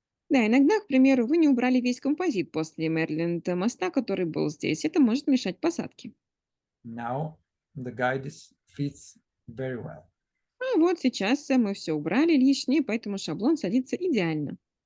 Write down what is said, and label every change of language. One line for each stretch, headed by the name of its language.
Russian: Да, иногда, к примеру, вы не убрали весь композит после Мэриленд моста, который был здесь. Это может мешать посадке.
English: Now the guide fits very well.
Russian: А вот сейчас мы все убрали лишнее, поэтому шаблон садится идеально.